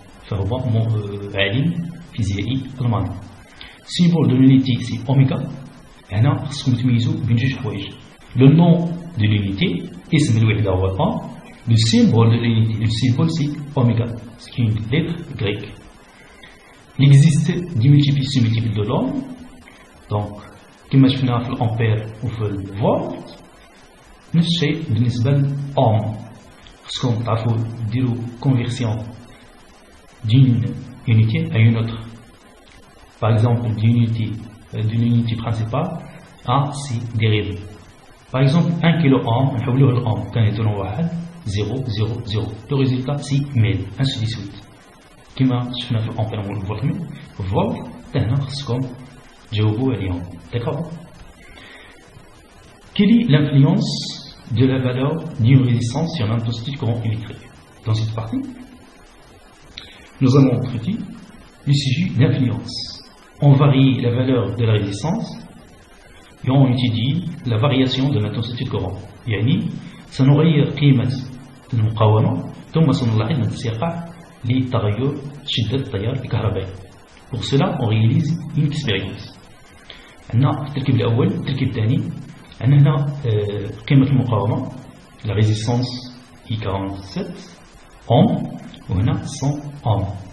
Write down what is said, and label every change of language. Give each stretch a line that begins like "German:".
Arabic: فهو عالم فيزيائي ألماني.
French: Symbole de l'unité c'est oméga.
Arabic: هنا خصكم تميزوا بين جوج حوايج.
French: Le nom de l'unité
Arabic: اسم الوحدة هو
French: Ohm. Le symbole de l'unité, le symbole c'est oméga, c'est une lettre grecque. Il existe des multiples de l'Ohm.
Arabic: Donc كما شفنا في الأمبير وفي الفولت نفس الشيء بالنسبة للأوم. خصكم تعرفوا ديروا
French: conversion d'une unité à une autre. Par exemple d'une unité principale à ses dérivés. Par exemple 1 kilo ohm
Arabic: نحولوه للأوم كان يديرون
French: 1 0 0 0. Le résultat c'est 1000 ainsi de suite.
Arabic: كما شفنا في الأمبير والفولت. الفولت هنا خصكم جاوبوا عليهم.
French: D'accord. Quelle est l'influence de la valeur d'une résistance sur l'intensité du courant électrique? Dans cette partie, nous allons traiter le sujet d'influence. On varie la valeur de la résistance et on étudie la variation de l'intensité du courant.
Arabic: يعني سنغير قيمة المقاومة ثم سنلاحظ انتقاء لتغير شدة التيار الكهربائي.
French: Pour cela, on réalise une expérience.
Arabic: عندنا التركيب الأول. التركيب الثاني عندنا هنا قيمة المقاومة la résistance I47 أوم وهنا 100 أوم.